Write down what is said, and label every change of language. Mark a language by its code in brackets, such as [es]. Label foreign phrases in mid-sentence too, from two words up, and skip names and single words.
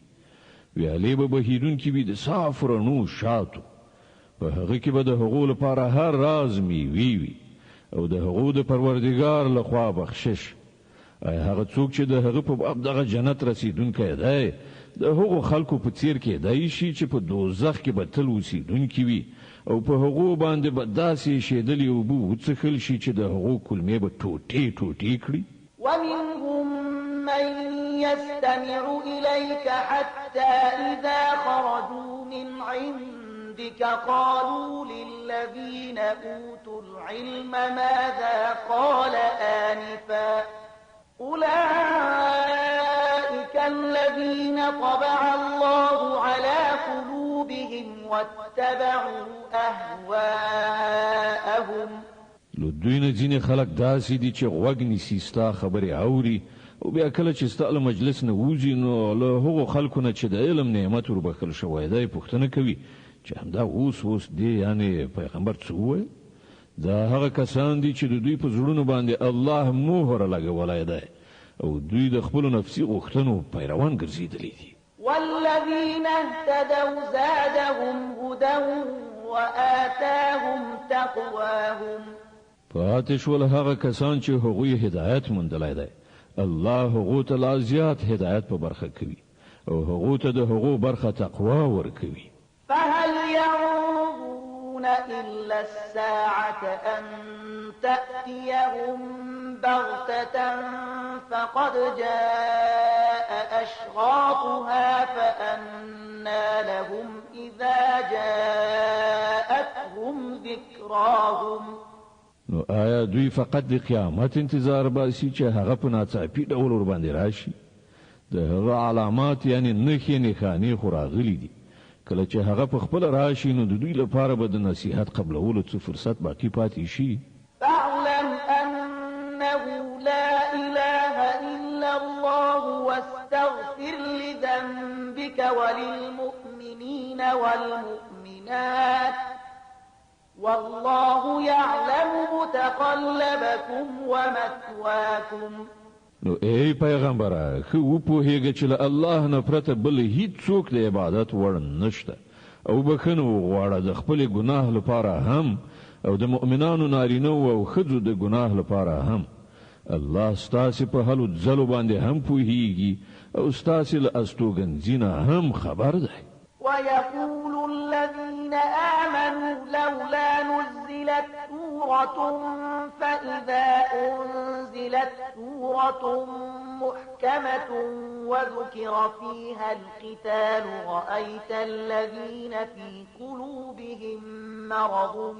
[ps] ویالې به بهیدونکې وي د صافو رڼو شاتو، په هغه کې به د هغو لپاره هر راز میوې وي او د هغو د پروردګار لخوا بخشش. هغه څوک چې د هغه په باب دغه جنت رسیدونکی دی د هغو خلکو په څیر کېدای شي چې په دوزخ کې به تل اوسیدونکي وي او په هغو باندې به داسې شیدلې اوبه وڅښل شي چې د هغو کلمې به ټوټې ټوټې کړي. [ar] ومنهم من يستمع إليك حتى إذا خرجوا من عندك قالوا للذين أوتوا العلم ماذا قال آنفا أولئك الذين طبع الله على قلوبهم واتبعوا أهواءهم. [ps] دوی نه ځینې خلک داسې دي چې غوږ نیسي ستا خبرې اوري او بیا کله چې ستا له مجلس نه وځي نو له هغو خلکو نه چې د علم نعمت وربخښل شوی دی پوښتنه کوي چې همدا اوس دی یعنی پیغمبر څه وویل. دا هغه کسان دي چې د دوی په زړونو باندې الله مهر لګولی دی او دوی د خپلو نفسي غوښتنو پیروان ګرځېدلي دي. [ar] والذين اهتدوا زادهم هدى وآتاهم تقواهم [ps] فاتش ول هغه کسان چې هغوی هدایت موندلای دی الله هغو ته لا زیات هدایت په برخه کوي او هغو ته د هغو برخه تقوا ورکوي. [ar] فهل ينظرون إلا الساعة أن تأتيهم بغتة فقد جاء أشراطها فأنى لهم إذا جاءتهم ذكراهم. [ps] نو آیا دوی فقط د قیامت انتظار باسي چې هغه په ناڅاپي ډول ور باندې راشي؟ د هغه علامات یعنی نښې نښانې خو راغلي دي، کله چې هغه په خپل راشي نو د دوی لپاره به د نصیحت قبلولو څه فرصت باقی پاتې شي. [ar] فاعلم أنه لا إله إلا الله واستغفر لذنبك وللمؤمنين والمؤمنات والله يعلم متقلبكم ومثواكم. [ps] نو ای پیغمبره خو پوهیږي چې الله نه پرته بل هیڅ څوک د عبادت وړ نشته او بخنه غواړه د خپل ګناه لپاره هم او د مؤمنانو نارینه او ښځو د ګناه لپاره هم. الله ستاسو په حالو ځلو باندې هم پوهیږي او ستاسو له استوګنځینه هم خبر ده. [ar] ويقول الذين آمنوا لولا نزلت سورة فإذا أنزلت سورة محكمة وذكر فيها القتال رأيت الذين في قلوبهم مرض